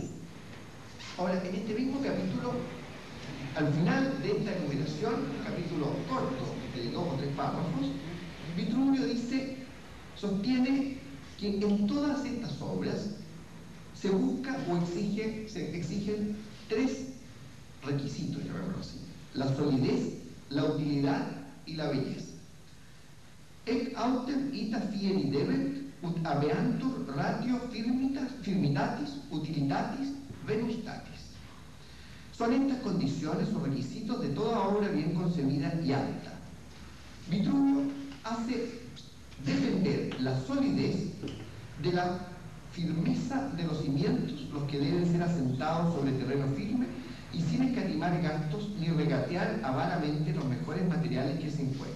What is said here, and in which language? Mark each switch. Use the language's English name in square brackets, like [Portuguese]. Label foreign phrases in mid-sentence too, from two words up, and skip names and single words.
[Spanish] Ahora, en este mismo capítulo, al final de esta enumeración, un capítulo corto, de 2 o 3 párrafos, Vitruvio sostiene que en todas estas obras se busca o se exigen tres requisitos, llamémoslo así: la solidez, la utilidad y la belleza. [Latin] Ec autem ita fieri debet ut habeantur ratio firmitatis utilitatis venustatis. [Spanish] Son estas condiciones o requisitos de toda obra bien concebida y alta. Vitruvio hace defender la solidez de la firmeza de los cimientos, los que deben ser asentados sobre terreno firme y sin escatimar gastos ni regatear avaramente los mejores materiales que se encuentren.